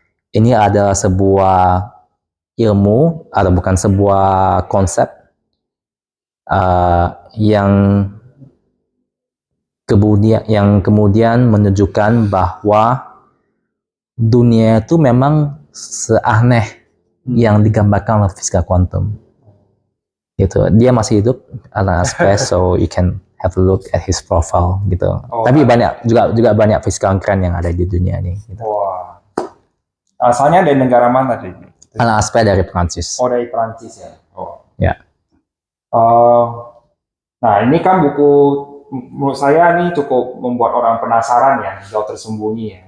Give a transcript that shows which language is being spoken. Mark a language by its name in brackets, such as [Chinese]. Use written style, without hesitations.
[Indonesian] Ini adalah sebuah ilmu atau bukan sebuah konsep yang kemudian menunjukkan bahwa dunia itu memang seaneh yang digambarkan oleh fisika kuantum. Gitu. Dia masih hidup, [English] Alain Aspect, so you can have a look at his profile gitu. [Indonesian] Tapi banyak juga banyak fisikawan keren yang ada di dunia ini. Gitu. Asalnya dari negara mana tadi? Alain Aspect dari Prancis. Dari Prancis ya. Ya. Nah ini kan buku menurut saya ini cukup membuat orang penasaran ya, jauh tersembunyi ya.